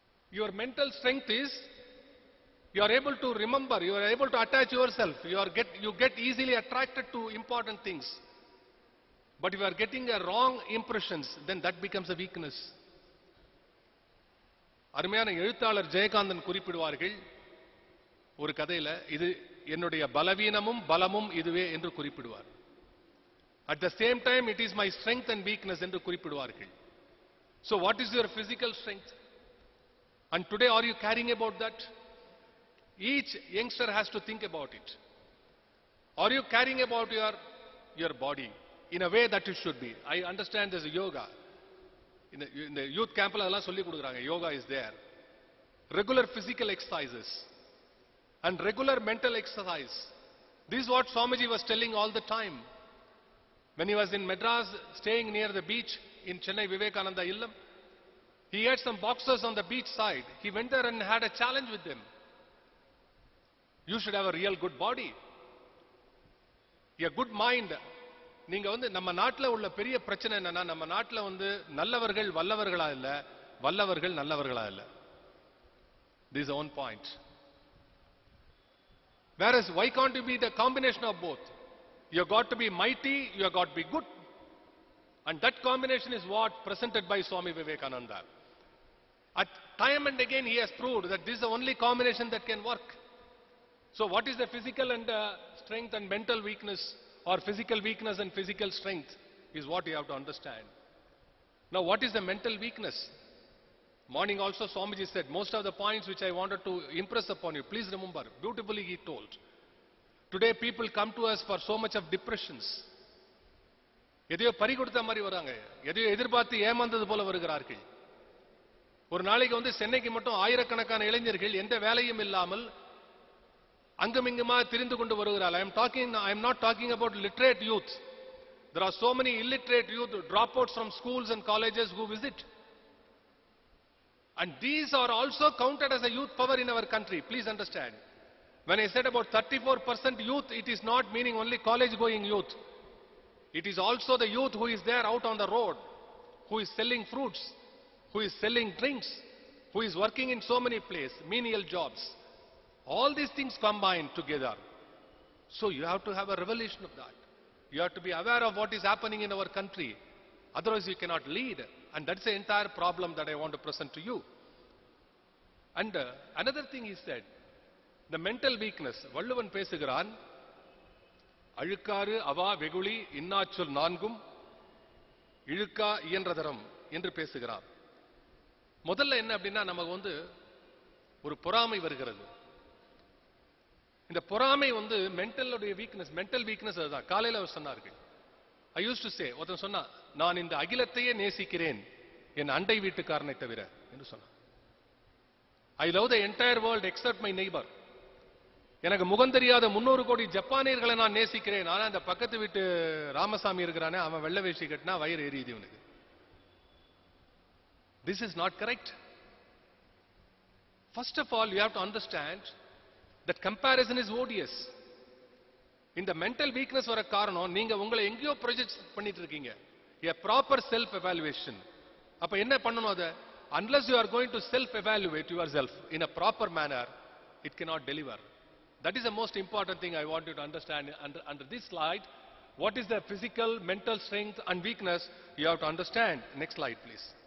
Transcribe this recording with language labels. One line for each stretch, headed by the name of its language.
English: Your mental strength is, you are able to remember, you are able to attach yourself, you get easily attracted to important things. But if you are getting a wrong impressions, then that becomes a weakness.
Tamil: அருமையான எழுத்தாளர் ஜெயகாந்தன் குறிப்பிடுவார்கள் ஒரு கதையில, இது என்னுடைய பலவீனமும் பலமும் இதுவே என்று குறிப்பிடுவார்.
English: At the same time, it is my strength and weakness
Tamil: என்று குறிப்பிடுவார்கள்.
English: So what is your physical strength? And today, are you caring about that? Each youngster has to think about it. Are you caring about your body in a way that it should be? I understand there's a yoga. In the youth camp, yoga is there. Regular physical exercises and regular mental exercise. This is what Swamiji was telling all the time. When he was in Madras, staying near the beach in Chennai Vivekananda Illam, he had some boxers on the beach side. He went there and had a challenge with them. You should have a real good body, a good mind.
Tamil: நீங்க நம்ம நாட்டுல உள்ள பெரிய பிரச்சனை என்னன்னா, நம்ம நாட்டுல நல்லவர்கள் வல்லவர்களா இல்ல, வல்லவர்கள் நல்லவர்களா இல்ல.
English: This is one point. Whereas, why can't you be the combination of both? You got to be mighty, you got to be good. And that combination is what presented by Swami Vivekananda. At time and again he has proved that this is the only combination that can work. So what is the physical and strength and mental weakness, or physical weakness and physical strength, is what you have to understand. Now what is the mental weakness? Morning also Swamiji said, most of the points which I wanted to impress upon you, please remember, beautifully he told. Today people come to us for so much of depressions.
Tamil: எதையோ பறி கொடுத்த மாதிரி வராங்க, எதையோ எதிர்பார்த்து ஏமாந்தது போல வருகிறார்கள். ஒரு நாளைக்கு வந்து சென்னைக்கு மட்டும் ஆயிரக்கணக்கான இளைஞர்கள் எந்த வேலையும் இல்லாமல் அங்குமிங்குமா திரிந்து கொண்டு வருகிறார்கள்.
English: I am not talking about literate youth. There are so many illiterate youth dropouts from schools and colleges who visit. And these are also counted as a youth power in our country. Please understand. When I said about 34% youth, it is not meaning only college going youth. It is also the youth who is there out on the road, who is selling fruits, who is selling drinks, who is working in so many places, menial jobs. All these things combined together. So you have to have a revelation of that. You have to be aware of what is happening in our country. Otherwise you cannot lead. And that's the entire problem that I want to present to you. And another thing he said, the mental weakness.
Tamil: Valluvan பேசுகிறான், அழுக்காறு அவா வெகுளி இன்னாச்சொல் நான்கும் இழுக்கா இயன்றதரம் என்று பேசுகிறார். முதல்ல என்ன அப்படின்னா, நமக்கு வந்து ஒரு பொறாமை வருகிறது. இந்த பொறாமை வந்து மென்டல் வீக்னஸ் அதுதான். காலையில் அவர் சொன்னார்கள்,
English: I use to say,
Tamil: ஒருத்தன் சொன்னா, நான் இந்த அகிலத்தையே நேசிக்கிறேன் என் அண்டை வீட்டுக்காரனை தவிர என்று சொன்னான்.
English: I love the entire world except my neighbour.
Tamil: எனக்கு முகம் தெரியாத 300 கோடி ஜப்பானியர்களை நான் நேசிக்கிறேன், ஆனா அந்த பக்கத்து வீட்டு ராமசாமி இருக்கிறானே, அவன் வெள்ளை வேஷ்டி கட்டினா வயிறு எரியுது இவனுக்கு.
English: This is not correct. First of all, you have to understand that comparison is odious.
Tamil: இந்த மென்டல் வீக்னஸ் வர காரணம், நீங்க உங்களை எங்கேயோ ப்ரொஜெக்ட் பண்ணிட்டு இருக்கீங்க.
English: A proper self evaluation.
Tamil: அப்ப என்ன பண்ணணும் அத?
English: Unless you are going to self evaluate yourself in a proper manner, it cannot deliver. That is the most important thing I want you to understand under this slide. What is the physical, mental strength and weakness? You have to understand. Next slide, please.